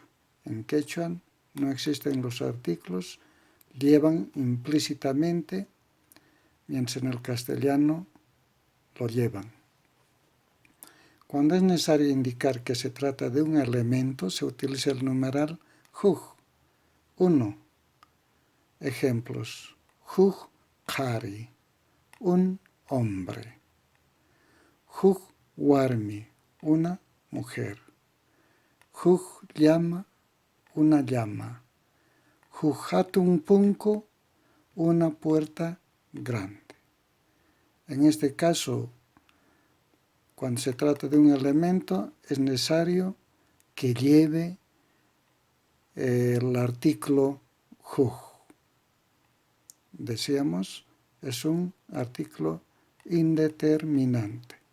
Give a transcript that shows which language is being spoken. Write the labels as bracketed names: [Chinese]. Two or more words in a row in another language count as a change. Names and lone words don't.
[Spanish] En quechua no existen los artículos, llevan implícitamente, mientras en el castellano lo llevan. Cuando es necesario indicar que se trata de un elemento, se utiliza el numeral juj. 1. Ejemplos: [Quechua] juj kari, [Spanish] un hombre. [Quechua] Juj warmi, [Spanish] una mujer. [Quechua] Juj llama, [Spanish] una llama. [Quechua] Juj hatun punko, [Spanish] una puerta grande. En este caso, cuando se trata de un elemento, es necesario que lleve el artículo juj. Decíamos, es un artículo indeterminante.